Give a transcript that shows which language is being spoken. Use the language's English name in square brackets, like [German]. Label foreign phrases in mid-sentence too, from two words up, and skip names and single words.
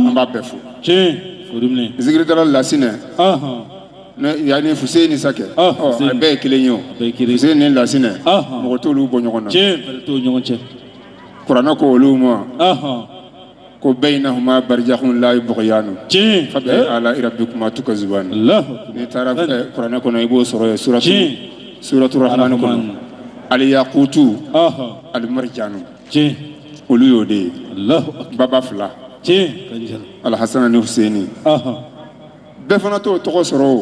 [Bambara] An b'a bɛɛ fo. Tiens. Furumne. Zikiridala Lasinɛ. Yani Fuseni Sakɛ. A bɛɛ ye kelen ye o. Fuseni ni Lasinɛ. Mɔgɔ t'olu bɔ ɲɔgɔn na. Tiens. Bɛrɛ t'o ɲɔgɔn cɛ. Kuranɛ ko olu ma. [Arabic] Ko بينهما برزخ لا يبغيان. Tiens. فبأي آلاء ربكما تكذبان. Allah. [Bambara] Ni taara Kuranɛ kɔnɔ i b'o sɔrɔ ye [Arabic] سورة الرحمن [Bambara] kɔnɔ. [Arabic] الياقوت المرجان. [Bambara] Tiens. Olu y'o de ye. Allah. Baba fila. Tiens. Al Hasan ni Husaini. bɛɛ fana t'o tɔgɔ sɔrɔ o.